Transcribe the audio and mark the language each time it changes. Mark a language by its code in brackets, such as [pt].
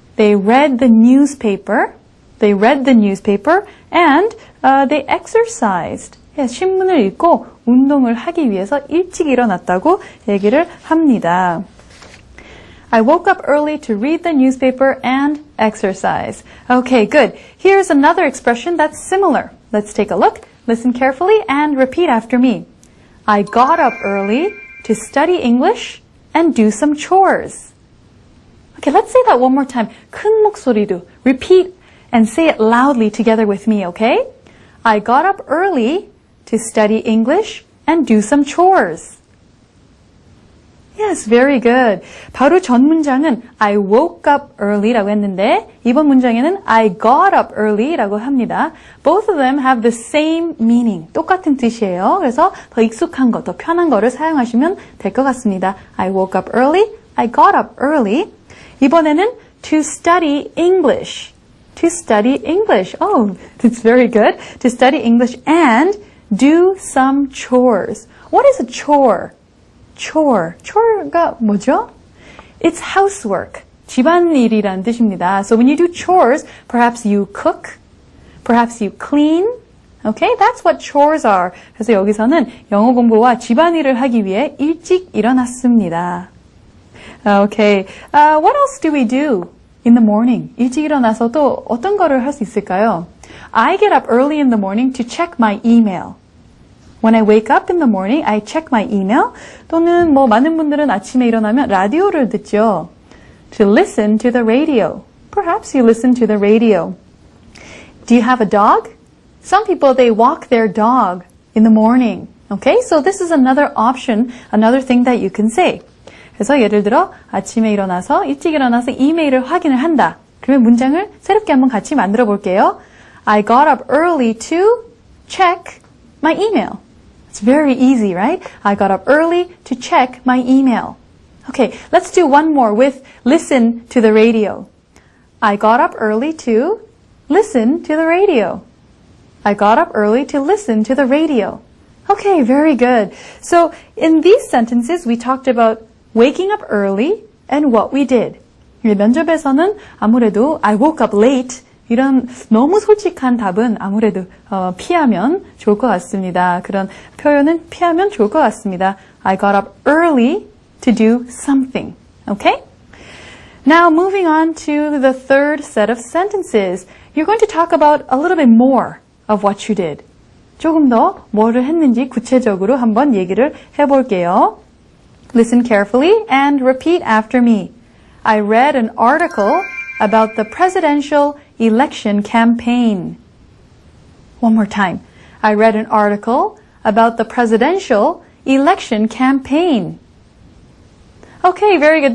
[en] They read the newspaper. They read the newspaper and they exercised. [ko] 신문을 읽고 운동을 하기 위해서 일찍 일어났다고 얘기를 합니다. [en] I woke up early to read the newspaper and exercise. Okay, good. Here's another expression that's similar. Let's take a look. Listen carefully and repeat after me. I got up early to study English and do some chores. Okay, let's say that one more time. [ko] 큰 목소리로 [en] repeat and say it loudly together with me, okay? I got up early to study English and do some chores. Yes, very good. [ko] 바로 전 문장은 [en] I woke up early [ko] 라고 했는데 이번 문장에는 [en] I got up early [ko] 라고 합니다. [en] Both of them have the same meaning. [ko] 똑같은 뜻이에요. 그래서 더 익숙한 거, 더 편한 거를 사용하시면 될 것 같습니다. [en] I woke up early, I got up early. [ko] 이번에는 [en] to study English. To study English. Oh, that's very good. To study English and do some chores. What is a chore? [ko] chore가 뭐죠? [en] It's housework. [ko] 집안일이라는 뜻입니다. [en] So when you do chores, perhaps you cook, perhaps you clean. Okay, that's what chores are. [ko] 그래서 여기서는 영어 공부와 집안일을 하기 위해 일찍 일어났습니다. [en] Okay, what else do we do in the morning? [ko] 일찍 일어나서 또 어떤 거를 할 수 있을까요? [en] I get up early in the morning to check my email. When I wake up in the morning, I check my email. [ko] 또는 많은 분들은 아침에 일어나면 라디오를 듣죠. [en] To listen to the radio. Perhaps you listen to the radio. Do you have a dog? Some people, they walk their dog in the morning. Okay, so this is another option, another thing that you can say. [ko] 그래서 예를 들어 아침에 일어나서 일찍 일어나서 이메일을 확인을 한다. 그러면 문장을 새롭게 한번 같이 만들어 볼게요. [en] I got up early to check my email. It's very easy, right? I got up early to check my email. Okay, let's do one more with listen to the radio. I got up early to listen to the radio. I got up early to listen to the radio. Okay, very good. So in these sentences, we talked about waking up early and what we did. [ko] 면접에서는 아무래도 [en] I woke up late [ko] 이런 너무 솔직한 답은 아무래도 피하면 좋을 것 같습니다. 그런 표현은 피하면 좋을 것 같습니다. [en] I got up early to do something. Okay? Now moving on to the third set of sentences. You're going to talk about a little bit more of what you did. [ko] 조금 더 뭐를 했는지 구체적으로 한번 얘기를 해볼게요. [en] Listen carefully and repeat after me. I read an article about the presidential election campaign. One more time. I read an article about the presidential election campaign. Okay, very good.